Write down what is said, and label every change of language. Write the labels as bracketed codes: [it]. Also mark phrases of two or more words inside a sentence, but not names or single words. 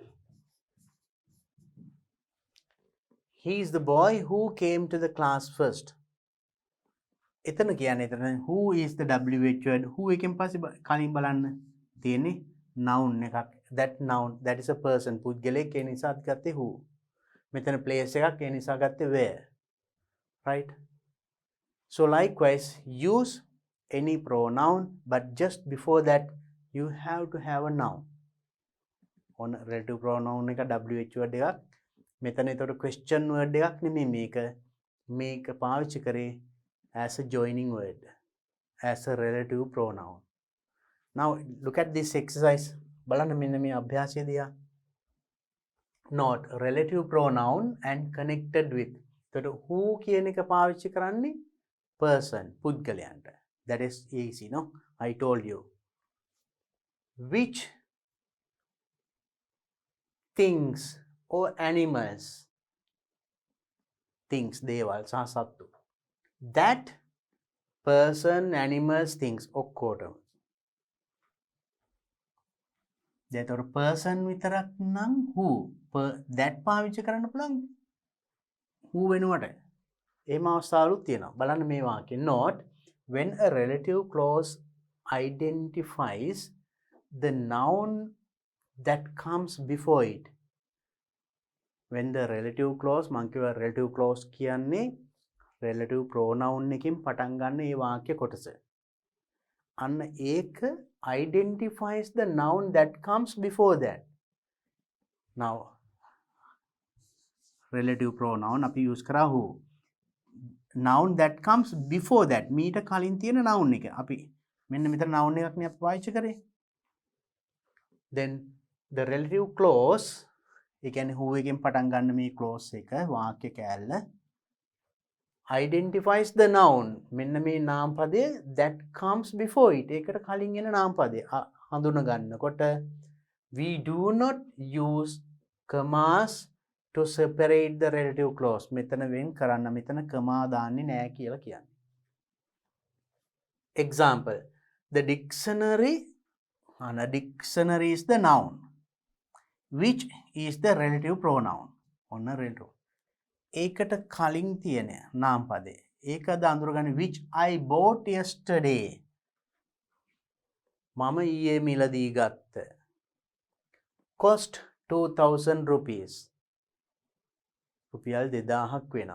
[en] He is the boy who came to the class first. [si] එතන කියන්නේ එතන [en] who is the WH word. [si] who එකෙන් පස්සේ කලින් බලන්න තියෙන්නේ noun එකක්. [en] that noun, that is a person, [si] පුද්ගලයෙක්. ඒ නිසා ගත්තේ who. මෙතන place එකක්, ඒ නිසා ගත්තේ where. right? [en] So likewise use any pronoun, but just before that you have to have a noun. on relative pronoun එක WH word එකක්. [si] මෙතන ඒතකොට [en] question word [si] එකක් නෙමෙයි මේක පාවිච්චි කරේ [en] as a joining word, as a relative pronoun. Now look at this exercise. [si] බලන්න මෙන්න මේ අභ්‍යාසය දිහා. [en] Not relative pronoun and connected with. [si] ඒතකොට who කියන එක පාවිච්චි කරන්නේ person, පුද්ගලයන්ට. [en] That is easy, no? I told you. Which things or animals, things, [si] දේවල් සහ සත්තු, [en] that person, animals, things ඔක්කොටම. [si] දැන් person විතරක් නම් [en] who, that [si] පාවිච්චි කරන්න පුළුවන් who වෙනුවට. එහෙම අවස්ථාවලුත් තියෙනවා. බලන්න මේ වාක්‍යය. [en] Not when a relative clause identifies the noun that comes before it. When the relative clause, [si] මං කියව [en] relative clause [si] කියන්නේ [en] relative pronoun [si] එකකින් පටන් ගන්න ඒ වාක්‍ය කොටස. අන්න ඒක [en] identifies the noun that comes before that. Now relative pronoun අපි use කරා who. noun that comes before that, [si] මීට කලින් තියෙන noun එක. අපි මෙන්න මෙතන noun එකක් නේ අපි පාවිච්චි කරේ. [en] Then the relative clause [si] ඒ කියන්නේ who එකෙන් පටන් ගන්න මේ clause එක වාක්‍ය කෑල්ල [en] identifies the noun [si] මෙන්න මේ නාමපදය [en] that comes before it [si] ඒකට කලින් එන නාමපදය හඳුන ගන්නකොට [en] we do not use commas to separate the relative clause [si] මෙතන වෙන් කරන්න මෙතන comma දාන්නේ නෑ කියලා කියන්නේ. [en] Example, the dictionary is the noun which is the relative pronoun ඔන්න relative [si] ඒකට කලින් තියෙන නාමපදේ ඒක අඳුරගන්න [en] which I bought yesterday [si] මම ඊයේ මිලදී ගත්ත [en] cost 2000 rupees [si] රුපියල් 2000ක් වෙනවා.